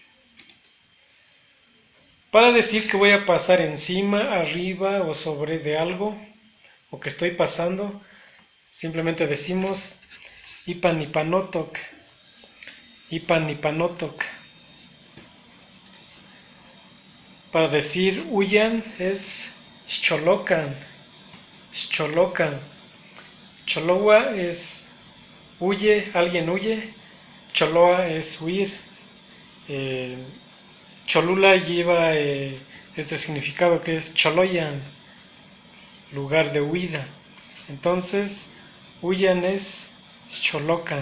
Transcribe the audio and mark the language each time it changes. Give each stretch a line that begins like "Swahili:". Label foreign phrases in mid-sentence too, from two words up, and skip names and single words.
Spanish: Para decir que voy a pasar encima, arriba o sobre de algo o que estoy pasando, simplemente decimos
Nahuatl languages: ipanipanotok, ipanipanotok.
Spanish: Para decir huyan es
Nahuatl languages: xcholocan, xcholocan.
Spanish: Choloa es huye, alguien huye. Choloa es huir. Eh, Cholula lleva este significado que es choloyan, lugar de huida. Entonces, huyan es xcholocan.